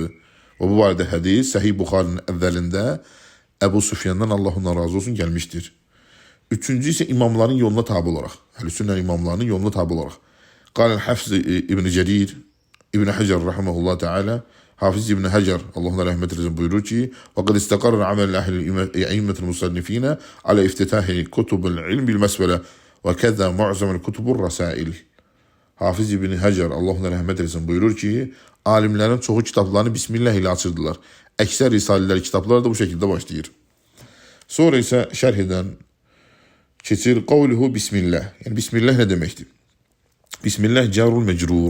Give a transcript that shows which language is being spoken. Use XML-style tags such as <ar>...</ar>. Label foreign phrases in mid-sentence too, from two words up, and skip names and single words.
<az>Və bu barədə hədis Səhih Buxarinin əvvəlində Əbu Sufyandan Allah ondan razı olsun gəlmişdir. Üçüncü isə imamların yoluna tabi olaraq. Əhl-i-Sünnə imamlarının yoluna tabi olaraq. Qalən Hafız İbn-i Cərir, İbn-i Həcər</az> <ar>رحمه الله تعالى,</ar> <az>Hafiz İbn-i Həcər, Allah ona rəhmət eləsin, buyurur ki,</az> <ar>وَقَدْ اسْتَقَرَّ عَمَلْ أَهْلِ أَئِمَّةِ الْمُصَنِّفِينَ عَلَى اِفْتِتَاحِ كُتُبِ الْعِلْمِ بِالْمَسْوَلَةِ وَكَذَا مُعْزَمَ الْكُتُبُ الرَّسَائِلِ.</ar> <az>Hafiz İbn-i Həcər, Allah ona rəhmət eləsin, buyurur ki, alimlərin çoxu kitablarını Bismillah ilə açırdılar. Əksər risalələr, kitablar da bu şəkildə başlayır. Sonra isə şərh edən keçir qavluhu Bismillah. Yəni Bismillah nə deməkdir? Bismillah</az> <ar>الجار والمجرور.</ar>